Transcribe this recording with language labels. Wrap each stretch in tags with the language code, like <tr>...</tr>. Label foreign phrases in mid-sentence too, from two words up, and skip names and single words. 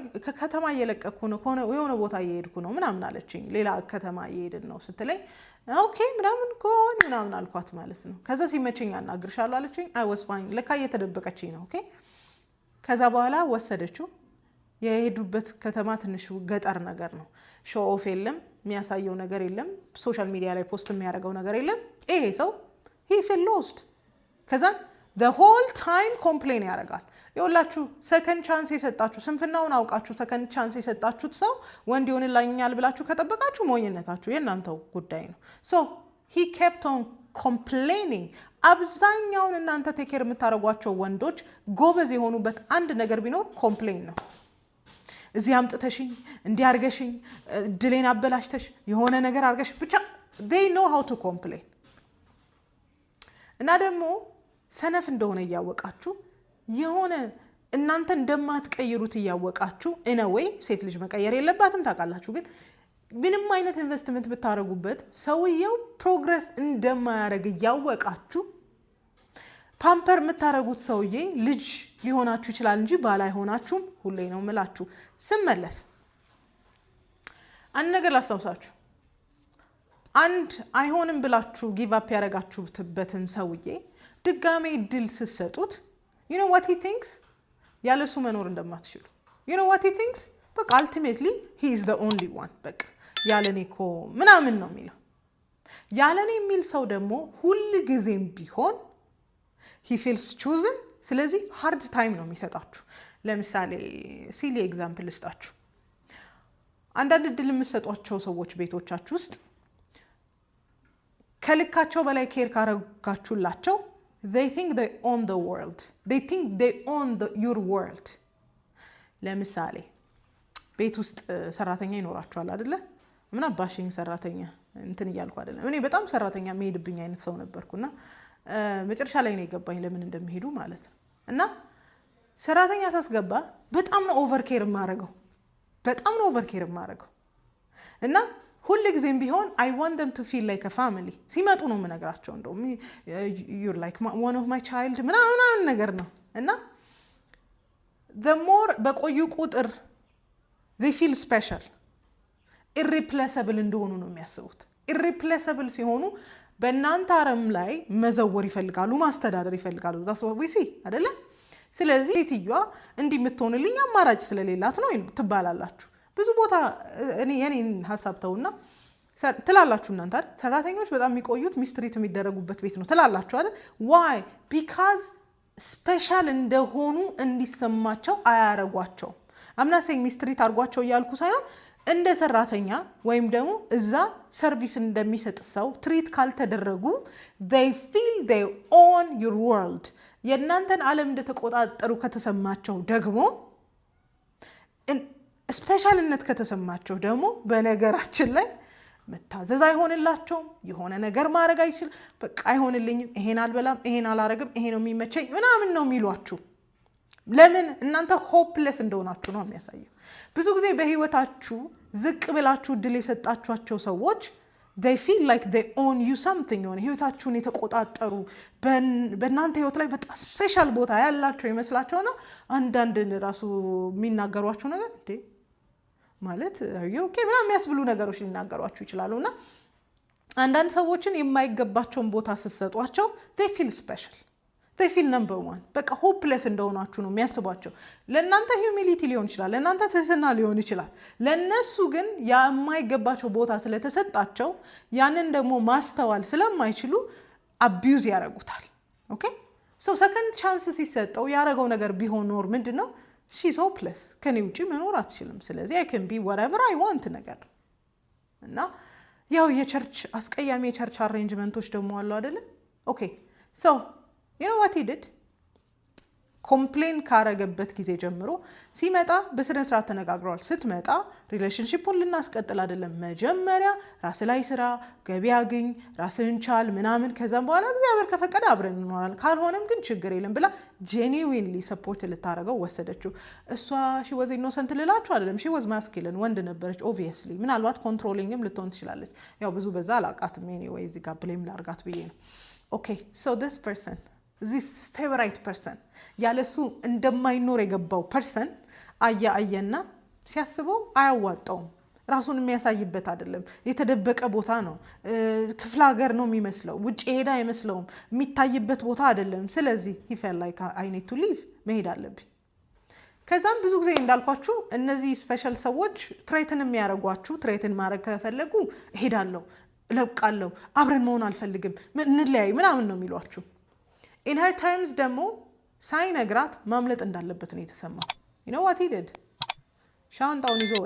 <am>ከከተማ እየለቀኩ ነው የሆነ ቦታ እየሄድኩ ነው ምናምን አለችኝ። ሌላ ከተማ እየሄድን ነው ስትለኝ ኦኬ ምናምን ጎን ምናምን አልኳት ማለት ነው። ከዛ ሲመቸኝ አናግርሻለሁ አለችኝ።</am> <en>I was fine።</en> <am>ለካ እየተደበቀችኝ ነው። ኦኬ ከዛ በኋላ ወሰደችው። የሄዱበት ከተማ ትንሽ ገጠር ነገር ነው።</am> <en>show off</en> <am>የለም፣ የሚያሳየው ነገር የለም፣</am> <en>social media</en> <am>ላይ ፖስት የሚያደርገው ነገር የለም። ይሄ ሰው</am> <en>he feel lost።</en> <am>ከዛ</am> <en>the whole time</en> <am>ኮምፕሌን ያደርጋል። ይኸውላችሁ</am> <en>second chance</en> <am>የሰጣችሁ ስንፍናውን አውቃችሁ</am> <en>second chance</en> <am>የሰጣችሁት ሰው ወንድ ይሆንልኛል ብላችሁ ከጠበቃችሁ ሞኝነታችሁ የእናንተው ጉዳይ ነው።</am> <en>so he kept on complaining።</en> <am>አብዛኛውን እናንተ ቴኬር የምታደርጓቸው ወንዶች ጎበዝ የሆኑበት አንድ ነገር ቢኖር ኮምፕሌን ነው። እዚህ አምጥተሽኝ እንዲያርገሽኝ ድሌን አበላሽተሽ የሆነ ነገር አርገሽ ብቻ</am> <en>they know how to complain።</en> <am>እና ደግሞ ሰነፍ እንደሆነ እያወቃችሁ የሆነ እናንተ እንደማትቀይሩት እያወቃችሁ</am> <en>in a way</en> <am>ሴት ልጅ መቀየር የለባትም ታውቃላችሁ። ግን ምንም አይነት ኢንቨስትመንት ብታረጉበት ሰውየው ፕሮግረስ እንደማያደርግ እያወቃችሁ ፓምፐር የምታረጉት ሰውዬ ልጅ ሊሆናችሁ ይችላል እንጂ ባል አይሆናችሁም። ሁሌ ነው የምላችሁ። ስመለስ አንድ ነገር ላስታውሳችሁ። አንድ አይሆንም ብላችሁ</am> <en>give up</en> <am>ያደረጋችሁበትን ሰውዬ ድጋሜ እድል ስትሰጡት</am> <en>you know what he thinks</en> <am>ያለሱ መኖር እንደማትችሉ</am> <en>you know what he thinks</en> <am>በቃ</am> <en>ultimately he is the only one</en> <am>በቃ ያለኔ እኮ ምናምን ነው የሚለው። ያለኔ የሚል ሰው ደግሞ ሁል ጊዜም ቢሆን</am> <en>he feels chosen።</en> <am>ስለዚህ</am> <en>hard time</en> <am>ነው የሚሰጣችሁ። ለምሳሌ</am> <en>silly example</en> <am>ልስጣችሁ። አንዳንድ እድል የምትሰጧቸው ሰዎች ቤቶቻችሁ ውስጥ ከልካቸው በላይ ኬር ካረጋችሁላቸው</am> <en>they think they own the world they think they own your world።</en> <am>ለምሳሌ ቤት ውስጥ ሰራተኛ ይኖራችኋል አይደለ? ምን አባሽኝ ሰራተኛ እንትን እያልኩ አይደለም። እኔ በጣም ሰራተኛ የሚሄድብኝ አይነት ሰው ነበርኩና መጨረሻ ላይ ነው የገባኝ ለምን እንደሚሄዱ ማለት ነው። እና ሰራተኛ ሳስገባ በጣም ነው ኦቨርኬር የማደርገው እና ሁሉ ጊዜም ቢሆን</am> <en>I want them to feel like a family።</en> <am>ሲመጡ ነው የምነግራቸው እንደውም</am> <en>you're like one of my child</en> <am>ምናምን ነገር ነው። እና</am> <en>the more</en> <am>በቆዩ ቁጥር</am> <en>they feel special irreplaceable</en> <am>እንደሆኑ ነው የሚያስቡት። irreplaceable ሲሆኑ በእናንተ አረም ላይ መዘወር ይፈልጋሉ፣ ማስተዳደር ይፈልጋሉ።</am> <en>that's what we see</en> <am>አይደለ? ስለዚህ ሴትዮዋ እንዲህ የምትሆንልኝ አማራጭ ስለሌላት ነው ትባላላችሁ። ብዙ ቦታ የኔን ሀሳብ ተውና ትላላችሁ እናንተ አይደል? ሰራተኞች በጣም የሚቆዩት ሚስትሪት የሚደረጉበት ቤት ነው ትላላችሁ አይደል?</am> <en>why because</en> <am>ስፔሻል እንደሆኑ እንዲሰማቸው አያረጓቸው። አምና ሴኝ ሚስትሪት አርጓቸው ያልኩ ሳይሆን እንደ ሰራተኛ ወይም ደግሞ እዛ ሰርቪስ እንደሚሰጥ ሰው ትሪት ካልተደረጉ</am> <en>they feel they own your world</en> <am>የእናንተን ዓለም እንደተቆጣጠሩ ከተሰማቸው ደግሞ ስፔሻልነት ከተሰማቸው ደግሞ በነገራችን ላይ መታዘዝ አይሆንላቸውም የሆነ ነገር ማድረግ አይችል በቃ አይሆንልኝም ይሄን አልበላም ይሄን አላረግም ይሄ ነው የሚመቸኝ ምናምን ነው የሚሏችሁ ለምን እናንተ ሆፕለስ እንደሆናችሁ ነው የሚያሳየው ብዙ ጊዜ በህይወታችሁ ዝቅ ብላችሁ ድል የሰጣችኋቸው ሰዎች</am> <en>they feel like they own you something</en> <am>የሆነ ህይወታችሁን የተቆጣጠሩ በእናንተ ህይወት ላይ በጣም ስፔሻል ቦታ ያላቸው ይመስላቸውና አንዳንድ ራሱ የሚናገሯቸው ነገር እንዴ ማለት ኦኬ ምናምን የሚያስብሉ ነገሮች ሊናገሯችሁ ይችላሉና አንዳንድ ሰዎችን የማይገባቸውን ቦታ ሲሰጧቸው</am> <en>they feel special they feel number one</en> <am>በቃ ሆፕለስ እንደሆናችሁ ነው የሚያስቧቸው ለእናንተ ሂዩሚሊቲ ሊሆን ይችላል ለእናንተ ትህትና ሊሆን ይችላል ለነሱ ግን የማይገባቸው ቦታ ስለተሰጣቸው ያንን ደግሞ ማስተዋል ስለማይችሉ አቢዩዝ ያረጉታል</am> <en>okay so</en> <am>ሰከንድ ቻንስ ሲሰጠው ያረጋው ነገር ቢሆን ኖር ምንድነው</am> <en>she's hopeless</en> <am>ከኔ ውጪ መኖር አትችልም ስለዚህ</am> <en>I can be whatever I want</en> <am>ነገር እና ያው የቸርች አስቀያሚ የቸርች አሬንጅመንቶች ደግሞ አሉ አይደለ ኦኬ</am> <en>so you know what he did</en> <am>ኮምፕሌን ካረገበት ጊዜ ጀምሮ ሲመጣ በስነ ስርዓት ተነጋግረዋል ስትመጣ ሪሌሽንሺፑን ልናስቀጥል አይደለም መጀመሪያ ራስ ላይ ስራ ገቢ አግኝ ራስህን ቻል ምናምን ከዛም በኋላ እግዚአብሔር ከፈቀደ አብረን እንኖራለን ካልሆነም ግን ችግር የለም ብላ</am> <en>genuinely support</en> <am>ልታረገው ወሰደችው እሷ</am> <en>she was innocent</en> <am>ልላችሁ አይደለም</am> <en>she was masculine</en> <am>ወንድ ነበረች obviously ምናልባት ኮንትሮሊንግም ልትሆን ትችላለች ያው ብዙ በዛ አላቃትም anyway እዚህ ጋር ብሌም ላርጋት ብዬ ነው</am> <en>okay so this this favorite person</en> <am>ያለሱ እንደማይኖር የገባው person አያየና ሲያስበው አያዋጣውም ራሱን የሚያሳይበት አይደለም የተደበቀ ቦታ ነው ክፍለ ሀገር ነው የሚመስለው ውጭ ሄዳ አይመስለውም የሚታይበት ቦታ አይደለም ስለዚህ</am> <en>he felt like I need to leave</en> <am>መሄድ አለብኝ ከዛም ብዙ ጊዜ እንዳልኳችሁ እነዚህ ስፔሻል ሰዎች ትሬትን የሚያረጓችሁ ትሬትን ማድረግ ከፈለጉ ሄዳለሁ ለብቃለሁ አብረን መሆን አልፈልግም እንለያይ ምናምን ነው የሚሏችሁ</am> <en>in her terms</en> <am>ደግሞ ሳይነግራት ማምለጥ እንዳለበት ነው የተሰማው</am> <en>you know what he did</en> <am>ሻንጣውን</am>